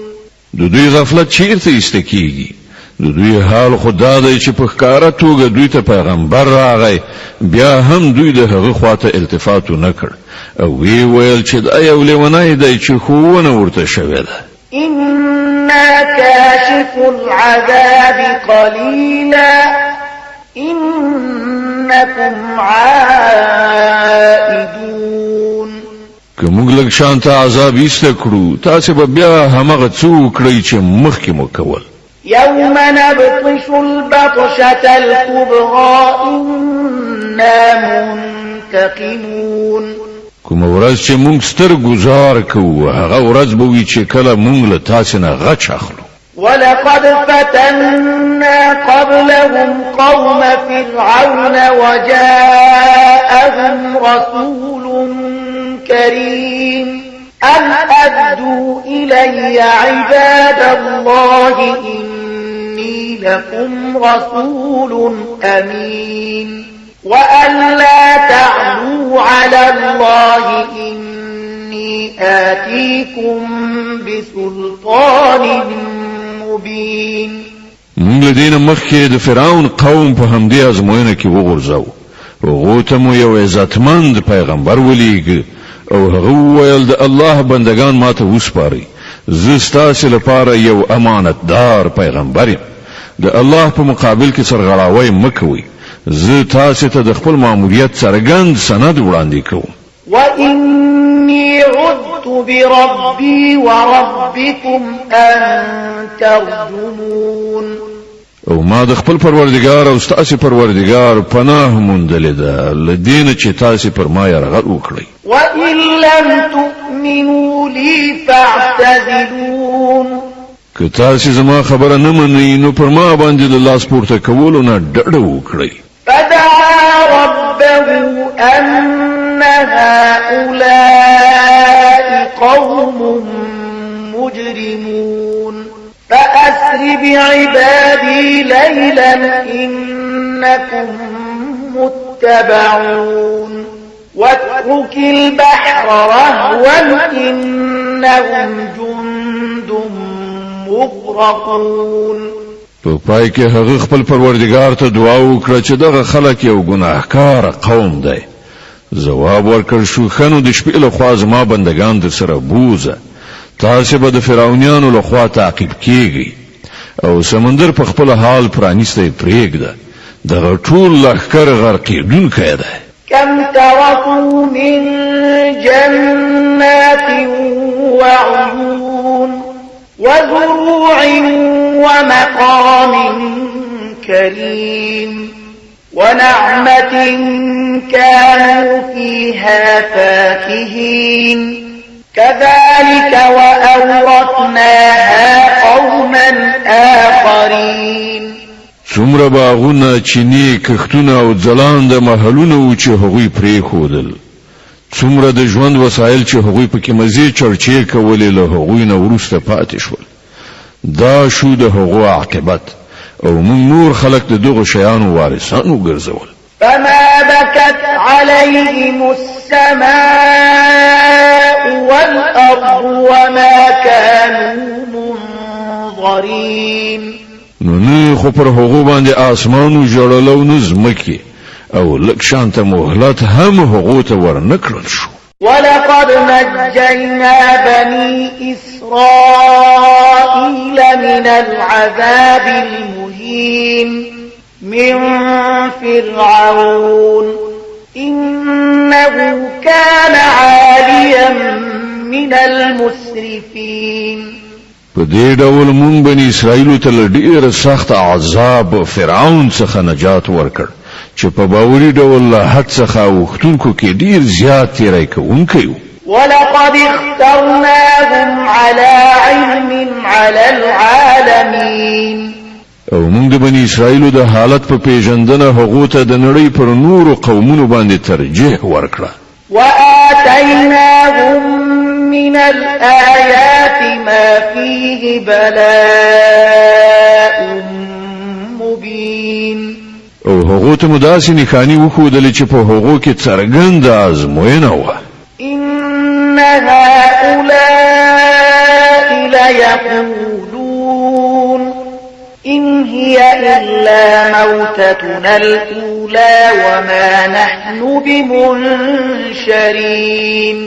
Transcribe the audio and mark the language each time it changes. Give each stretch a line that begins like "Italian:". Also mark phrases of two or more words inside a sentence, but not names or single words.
Pashto: د دوی غفلت چیرته ایسته کیږي د دوی حال خدا دی چې په ښکاره توګه دوی ته پیغمبر راغی بیا هم دوی د هغه خواته التفات نه کړ او وی ویل چې دا یو لیونی دی چې خوونه ورته شوې ده
Arabic: إنا كاشف العذاب قليلا إنكم عائدون
Pashto: که موږ لږ شانته عذاب ایسته کړو تاسو به بیا همغه څه وکړئ چې مخکې مو کول
Arabic: يوم نبطش البطشة الكبرى إنا منتقمون
Pashto: کوم ورځ چې موږ ستر گزار کوو هغه ورځ به وي چې کله موږ له تاسو نه غچ اخلو
Arabic: ولقد فتنا قبلهم قوم فرعون وجاءهم رسول كريم أن أدوا إلي عباد الله إني لكم رسول أمين وأن لا تعلوا على الله إني آتيكم بسلطان مبين
Pashto: موږ له دې نه مخکې د فرعون قوم په همدې ازموینه کې وغورځاو هغه ته مو یو عزتمند پیغمبر ولېږه او هغه وویل د الله بندگان ماته وسپارئ زه ستاسو لپاره یو امانتدار پیغمبر یم د الله په مقابل کې سرغړاوی مکوئ زه تاسو ته د خپل ماموریت څرګند سند وړاندې کوم
Arabic: وإني عذت بربي وربكم أن ترجمون
Pashto: او ما د خپل پروردگار او ستاسو پروردگار پناه مونډلې ده لدین چې تاسو پر ما یرغل وکړي
Arabic: وإن لم تؤمنوا لي فاعتزلون
Pashto: که تاسو زما خبره نه منئ نو پر ما باندې د لاس پورته کولو نه ډډه وکړئ
Arabic: فدعا ربه أن هؤلاء قوم مجرمون فأسر بعبادي ليلا إنكم متبعون واترك البحر رهوا إنهم جند مغرقون
Pashto: په پای کې هغه خپل پروردگار ته دعا وکړه چې دغه خلک یو ګناهکار قوم دی جواب ورکړ شو خنو د شپې له خوا زما بندگان در سره بوزه تاسو به د فرعونانو له خوا تعقیب کیږي او سمندر په خپل حال پرانیسته پرېږده دغه ټول لښکر غرقېدونکی دی
Arabic: كم تركوا من جنات وعيون وزروع ومقام كريم ونعمة كانوا فيها فاكهين كذلك وأورثناها قوما آخرين
Pashto: څومره باغونه چینی کښتونه او ځلانده محلونه و چې هغوی پرې خودل څومره د ژوند وسایل چې هغوی پکې مزه چرچې کولې له هغوی نه ورسته پاتې شول دا شو د هغو عاقبت او موږ نور خلق د دغه شیانو وارثان وګرځول
Arabic: فما بكت عليهم السماء والأرض وما كانوا منظرين
Pashto: نو نه خو پر هغو باندې آسمانو جوړلو نظمکی او لک شانته مهلت هم هغو ته ورنکړل شو
Arabic: ولقد نجينا بني إسرائيل من العذاب المهين من فرعون إنه كان عاليا من المسرفين
Pashto: په دې ډول مونږ بني اسرائیل ته ډېر سخت عذاب فرعون څخه نجات ورکړ چې په باوري ډول له حد څخه وختونکو کې ډېر زیات تیری کوونکی و
Arabic: ولقد اخترناهم على علم على العالمين
Pashto: او مونږ د بني اسرائیل د حالت په پیژندنه هغه ته د نړۍ پر نورو قومونو باندې ترجیح ورکړه
Arabic: وآتيناهم من الآيات ما فيه بلاء مبين
Pashto: او هغه ته مداسي نښانی وښودل چې په هغه کې څرګند آزموینه و
Arabic: إن هؤلاء ليقولون إن هي إلا موتتنا الأولى وما نحن بمنشرين